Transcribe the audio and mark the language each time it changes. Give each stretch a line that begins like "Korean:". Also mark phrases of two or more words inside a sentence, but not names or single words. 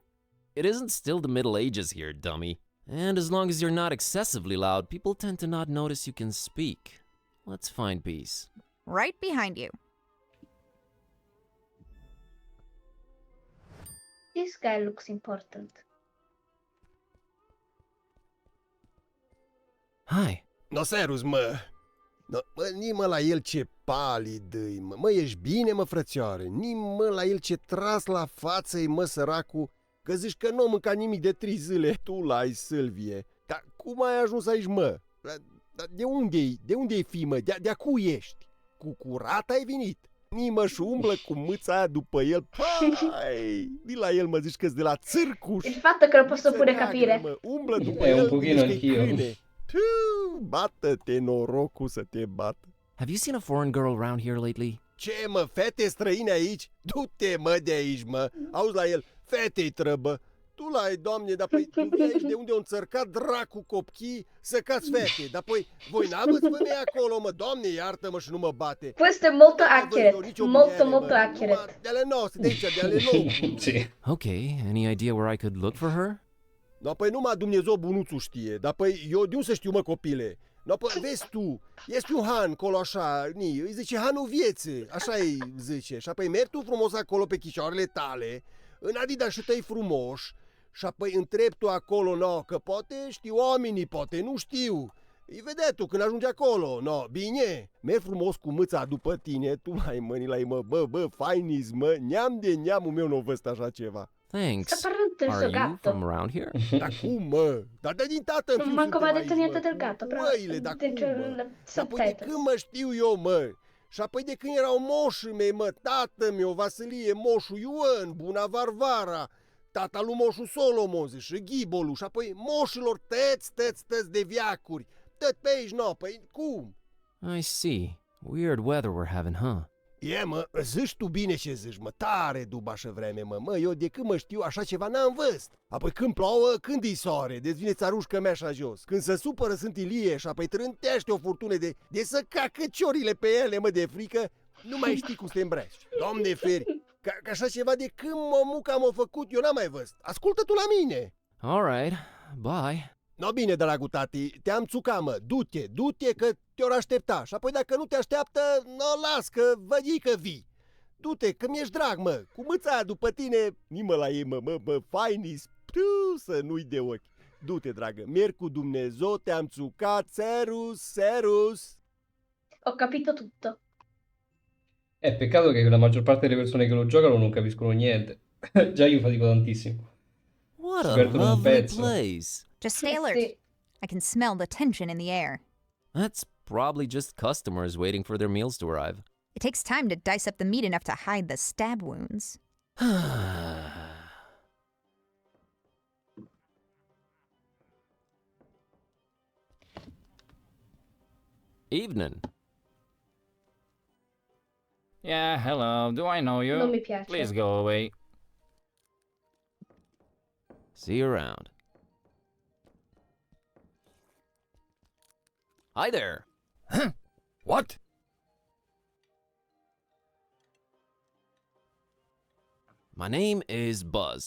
English: It isn't still the Middle Ages here, dummy. And as long as you're not excessively loud, people tend to not notice you can speak. Let's find peace. Right behind you. This guy looks important. Hi.
Romanian: No, serus, mă. No, mă, ni-mă la el ce palid îi, mă. Mă, ești bine, mă, frățioare? Ni-mă la el ce tras la față-i, mă, săracul, că zici că nu mânca nimic de 3 zile. Tu l-ai, Sâlvie. Dar cum ai ajuns aici, mă? De unde-i? De unde-i fi, mă? De-a cui ești? Cu curat ai venit? Nimă și umblă cu mâța aia după el. Pai! Di la el, mă, zici că-s de la țârcuș.
Italian: Il fatto che lo posso pure capire.
Romanian: Mă, umblă după
Italian: un
Romanian: el,
Italian: pochino
Romanian: zici că-i
Italian: anch'io.
Romanian: câine. Tu, bată-te, norocul să te bată.
English: Have you seen a foreign girl around here lately?
Romanian: Ce, mă, fete străine aici? Du-te, mă, de aici, mă. Auzi la el, fetei trăbă. Tu l-ai, doamne, dar păi tu vii aici de unde o înțărcat dracu copchii să cați fete. Dar păi voi n-aveți femei acolo, mă, doamne, iartă-mă și nu mă bate.
Italian: Questo è molto accurate. Molto accurate.
Romanian: De ale noastre, de aici, de ale locului.
English: Okay, any idea where I could look for her?
Romanian: No, păi numai Dumnezeu bunuțul știe, dar păi eu de unde să știu, mă, copile? No, păi vezi tu, este un han acolo așa, îi zice hanul vieții, așa îi zice. Și apoi mergi tu frumos acolo pe chicioarele tale, în adidașii tăi frumoși, și apoi întrebi tu acolo, no, că poate știu oamenii, poate nu știu. Îi vedea tu când ajungi acolo, no, bine, mergi frumos cu mâța după tine, tu mai mâini la ei, mă, bă, fainis, mă, neam de neamul meu nu văzut așa ceva.
English: Thanks.
Italian: Sta parlando del
English: Are
Italian: suo
English: you
Italian: gatto.
English: from around here?
Romanian: Da cum, mă? Dar de din tată în
Italian: Non
Romanian: fiu
Italian: manco mi ha
Romanian: suntem
Italian: detto
Romanian: aici,
Italian: niente
Romanian: mă,
Italian: del gatto,
Romanian: cu
Italian: però
Romanian: oile, da cum,
Italian: dentro
Romanian: mă?
Italian: il
Romanian: Dar păi de
Italian: subtitles.
Romanian: când mă știu eu, mă? Și apoi de când erau moșii mei, mă, tată meu, Vasilie, moșul Ioan, Buna Varvara, tata lui moșul Solomon, și Ghibolu, și apoi moșilor tăți de viacuri. Tot pe aici, no, păi cum?
English: I see. Weird weather we're having, huh?
Romanian: E, mă, zici tu bine ce zici, mă, tare dubașă vreme, mă, eu de când mă știu așa ceva n-am văzut. Apoi când plouă, când îi soare, deci vine țarușcă mea așa jos. Când se supără sunt ilie și apoi trântește o furtună de să cacă ciorile pe ele, mă, de frică, nu mai știi cum să te îmbraci. Doamne feri, ca așa ceva de când mămuca m-a făcut, eu n-am mai văzut. Ascultă tu la mine.
English: All right. Bye.
Romanian: No, bine, dragul tati, te-am țucat, mă, du-te că te-or aștepta. Și apoi dacă nu te așteaptă, no, las că văd că vii. Du-te, că mi-ești drag, mă, cu mâța aia după tine, nimă la ei, mă, fainis, să nu-i de ochi. Du-te, dragă, merg cu Dumnezeu, te-am țucat, serus.
Italian: Ho capito tutto. Peccato che la maggior parte delle persone che lo giocano non capiscono niente. Già io fatico tantissimo.
English: What
Italian: Si
English: a
Italian: perdono un
English: lovely
Italian: pezzo.
English: place. Just stay alert. I can smell the tension in the air. That's probably just customers waiting for their meals to arrive. It takes time to dice up the meat enough to hide the stab wounds. Evening. Yeah, hello. Do I know you?
Italian: Non mi piace.
English: Please go away. See you around. Hi there. Huh? What? My name is Buzz.